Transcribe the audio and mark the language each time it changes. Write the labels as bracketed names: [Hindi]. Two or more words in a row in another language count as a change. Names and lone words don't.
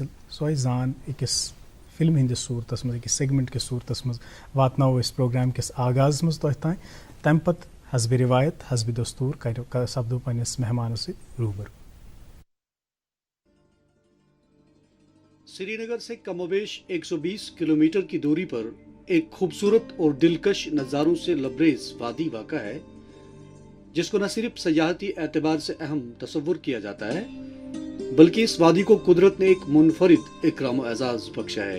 [Kashmiri] سۄے زان أکِس فلمہِ ہِنٛدِس صوٗرتس منٛز، أکِس سیگمنٹ کِس صوٗرتس منٛز واتناوو أسۍ پروگرام کِس آغازس منٛز تۄہہِ تانۍ. تمہِ پتہٕ حسبِ رِوایت حسبِ دستوٗر سپدو پننِس مہمانس سۭتۍ روٗبرو. [Urdu] سری نگر سے کم و بیش 120 کلومیٹر کی دوری پر ایک خوبصورت اور دلکش نظاروں سے لبریز وادی واقع ہے، جس کو نہ صرف سیاحتی اعتبار سے اہم تصور کیا جاتا ہے بلکہ اس وادی کو قدرت نے ایک منفرد اکرام و اعزاز بخشا ہے.